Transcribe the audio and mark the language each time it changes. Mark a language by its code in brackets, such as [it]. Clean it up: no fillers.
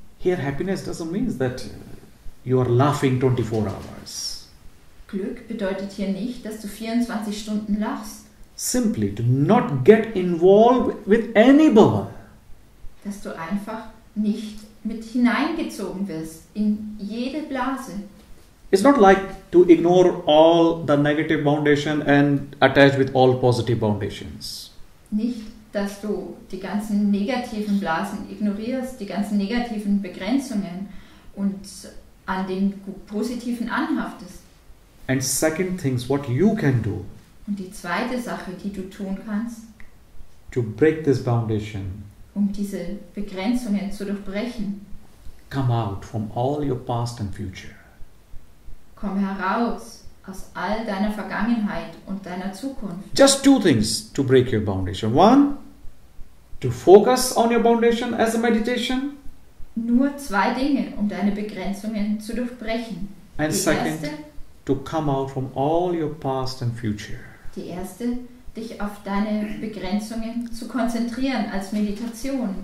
[en] Here happiness doesn't mean that you are laughing 24 hours. [de] Glück bedeutet hier nicht, dass du 24 Stunden lachst. [en] Simply to not get involved with any bubble. [de] Dass du einfach nicht mit hineingezogen wirst in jede Blase. [en] It's not like to ignore all the negative foundation and attach with all positive foundations. [de] Nicht, dass du die ganzen negativen Blasen ignorierst, die ganzen negativen Begrenzungen und an den positiven anhaftest. [en] And second things, what you can do [de] Und die zweite Sache, die du tun kannst, [en] to break this foundation, [de] um diese Begrenzungen zu durchbrechen, [en] come out from all your past and future. [de] komm heraus aus all deiner Vergangenheit und deiner Zukunft. [en] Just two things to break your foundation. One, to focus on your foundation as a meditation. [de] Nur zwei Dinge, um deine Begrenzungen zu durchbrechen. [en] And [de] Die [en] second, [de] erste, [en] to come out from all your past and future. [de] die erste, dich auf deine Begrenzungen zu konzentrieren als Meditation.